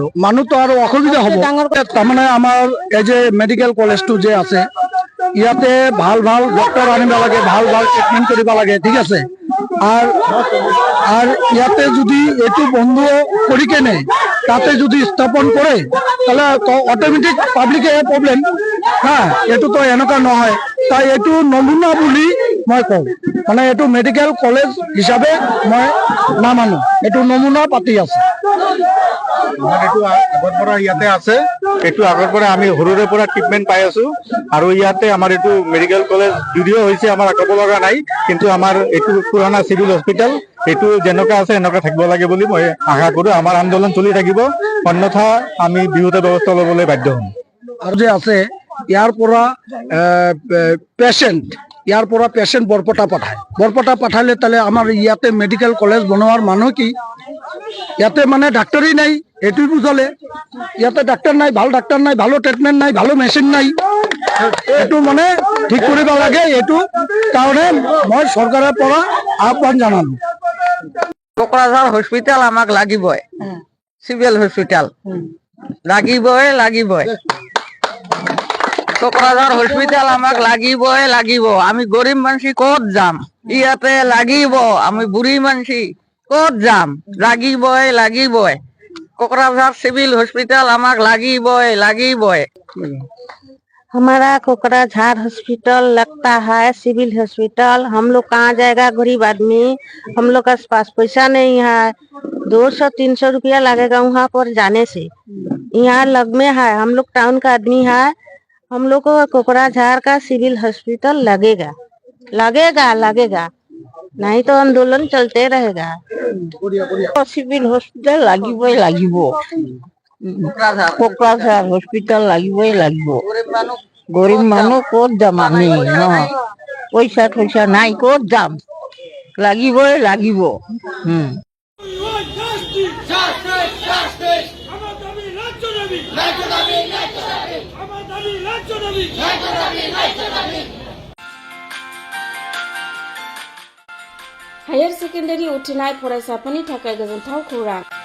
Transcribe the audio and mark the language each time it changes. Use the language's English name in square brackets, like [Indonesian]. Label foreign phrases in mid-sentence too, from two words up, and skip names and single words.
[Assamese] মানুহতো আৰু অসুবিধা হ'ব। তাৰমানে আমাৰ এই যে মেডিকেল কলেজটো যে আছে, ইয়াতে ভাল ডক্টৰ আনিব লাগে, ভাল ট্ৰিটমেন্ট কৰিব লাগে, ঠিক আছে। আর ইয়াতে যদি এইটো বন্ধ কৰি কেনে তাতে যদি স্থাপন কৰে, [Bangla] তাহলে অটোমেটিক পাব্লিকে প্রবলেম। [Assamese] এইটো তো এনেকুৱা নহয়, তাই এইটো নমুনা বুলি মই কওঁ। মানে এইটো মেডিকেল কলেজ হিচাপে মই নামানো, এইটো নমুনা পাতি আছে। এইটো আগৰ পৰা ইয়াতে আছে, এইটো আগৰ পৰা আমি সৰুৰে পৰা ট্ৰিটমেন্ট পাই আছো। আৰু ইয়াতে আমাৰ এইটো মেডিকেল কলেজ যদিও হৈছে, আমাৰ ক'ব লগা নাই, কিন্তু আমাৰ এইটো পুৰণা চিভিল হস্পিটেল, এইটো যেনেকুৱা আছে এনেকুৱা থাকিব লাগে বুলি মই আশা কৰো। আমাৰ আন্দোলন চলি থাকিব, অন্যথা আমি বিহুত ব্যৱস্থা ল'বলৈ বাধ্য হ'ম। আৰু যে আছে ইয়াৰ পৰা পেচেণ্ট ইয়াৰ পৰা পেচেণ্ট বৰপেটা পাঠালে তাহলে আমাৰ ইয়াতে মেডিকেল কলেজ বনোৱাৰ মানুহ কি ইয়াতে মানে ডাক্তারই নাই এটুই বুঝালে ইয়াতে ডাক্তার নাই ভালো ট্রিটমেন্ট নাই ভালো মেশিন নাই এটু মানে ঠিক কৰিব লাগে এটু কাৰণে মই সরকারের পৰা আহ্বান জানালো [Bangla] কোকরাঝার হসপিটাল আমাক লাগিবই সিভিল হসপিটাল লাগিবই কোকরাঝার হসপিটাল আমাক লাগিব আমি গরিব মানুষ কত যাম ইয়াতে লাগিব আমি বুড়ি মানুষ কত যাম লাগিবই কোকরাঝার [English] civil hospital [Bangla] আমাক লাগিবই [Hindi] हमारा कोकराझार हॉस्पिटल लगता है [English] civil hospital. [Hindi] हम लोग कहाँ जाएगा गरीब आदमी, हम लोग के पास पैसा नहीं है। 200-300 रुपया लगेगा वहाँ पर जाने से। यहाँ लग में है, हम लोग टाउन का आदमी है, हम लोग को कोकराझार का [English] civil hospital [Hindi] लगेगा नहीं तो आंदोलन चलते रहेगा। [English] civil hospital [Bangla] লাগিব কোকরাঝার হসপিটাল লাগিবই গরিব মানুষ কত যাম আমি পয়সা নাই কত যাম লাগিব [English] higher secondary [Bodo] उथ्रिनाय फरायसाफोरनि थाखाय गोजोनथाव खौरां।